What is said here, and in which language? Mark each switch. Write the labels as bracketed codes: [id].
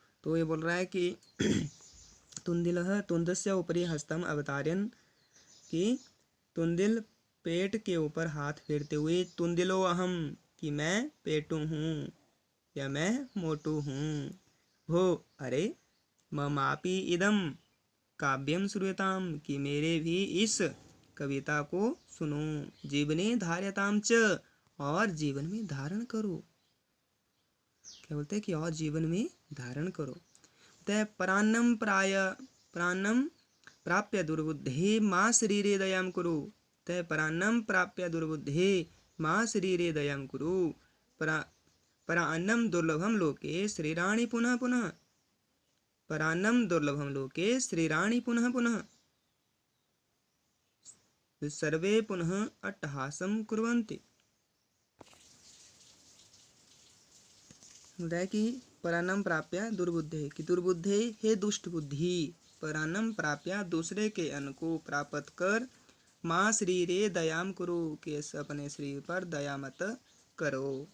[hi] तो ये बोल रहा है कि [sa] तुंदिलः तुंदस्य ऊपरी हस्तम अवतार्यन, [hi] कि तुंदिल पेट के ऊपर हाथ फेरते हुए, [sa] तुंदिलो अहम, [hi] कि मैं पेटू हूँ या मैं मोटू हूँ, हो [sa] अरे ममापि इदम काव्यम श्रूयताम, [hi] कि मेरे भी इस कविता को सुनो, [sa] जीवने धार्यताम च, [hi] और जीवन में धारण करो। क्या बोलते हैं कि और जीवन में धारण करो। [sa] परान्नम प्राप्य दुर्बुद्धे मां शरीरे दयां कुरु, परान्नम प्राप्य दुर्बुद्धे मां शरीरे दयां कुरु, परान्नम दुर्लभम लोके श्रीराणि पुनः पुनः, परान्नम दुर्लभम लोके श्रीराणि पुनः पुनः, सर्वे पुनः अट्टहासम कुर्वन्ति। [hi] कि [sa] परान्नम प्राप्य दुर्बुद्धे, [hi] कि दुर्बुद्धे हे दुष्ट बुद्धि, परान्नम प्राप्य दूसरे के अन्न को प्राप्त कर, [sa] माँ शरीरे दयाम [hi] करो, कि अपने शरीर पर दया मत करो।